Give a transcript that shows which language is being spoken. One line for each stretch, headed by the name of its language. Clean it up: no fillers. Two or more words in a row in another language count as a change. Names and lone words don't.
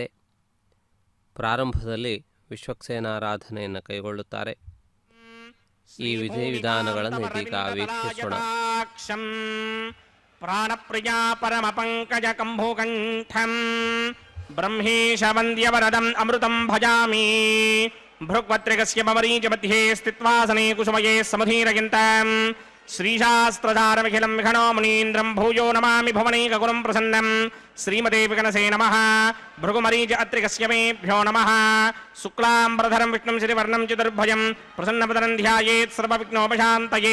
Kannada: ಪ್ರಾರಂಭದಲ್ಲಿ ವಿಶ್ವಕ್ಸೇನಾರಾಧನೆಯನ್ನು ಕೈಗೊಳ್ಳುತ್ತಾರೆ. ಈ ವಿಧಿವಿಧಾನಗಳನ್ನು ಇದೀಗ ವೀಕ್ಷಿಸೋಣ.
Sanskrit: ಪ್ರಾಣಪ್ರಿಯ ಪರಮ ಪಂಕಜ ಕಂಭೋಕಂಠಂ ಬ್ರಹ್ಮೇಶ ವಂದ್ಯವರದಂ ಅಮೃತಂ ಭಜಾಮಿ. ಭೃಗ್ವತ್ರಿಕಸ್ಯ ಮಮರೀಚ ಮಧ್ಯೆ ಸ್ಥಿತ್ವಾಸನೆ ಕುಸುಮಯೇ ಸಮಧೀರಗಿಂತಂ ಶ್ರೀಶಾಸ್ತ್ರಧಾರಮಖಿಲಂ ವಿಘ್ನೋ ಮುನೀಂದ್ರಂ ಭೂಯೋ ನಮಾಮಿ ಭುವನೈಕಗುರುಂ ಪ್ರಸನ್ನಂ. ಶ್ರೀಮತೆ ವಿಘ್ನಸೇ ನಮಃ. ಭೃಗುಮರೀಚ ಅತ್ರಿಕಸ್ಯ ಮೇಭ್ಯೋ ನಮಃ. ಶುಕ್ಲಾಂಬರಧರಂ ವಿಷ್ಣುಂ ಶ್ರೀವರ್ಣಂ ಚತುರ್ಭುಜಂ ಪ್ರಸನ್ನವದನಂ ಧ್ಯಾಯೇತ್ ಸರ್ವವಿಘ್ನೋಪಶಾಂತಯೇ.